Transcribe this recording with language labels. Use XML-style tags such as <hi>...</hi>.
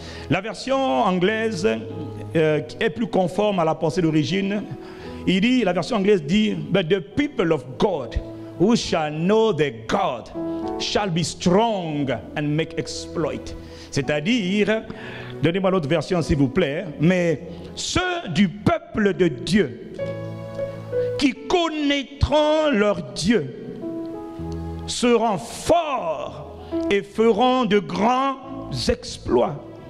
<fr>La version anglaise est plus conforme à la pensée d'origine. La version anglaise dit,</fr> <en>but the people of God who shall know their God shall be strong and make exploit.</en> <fr>C'est-à-dire, donnez-moi l'autre version s'il vous plaît, mais ceux du peuple de Dieu qui connaîtront leur Dieu seront forts et feront de grands exploits.</fr>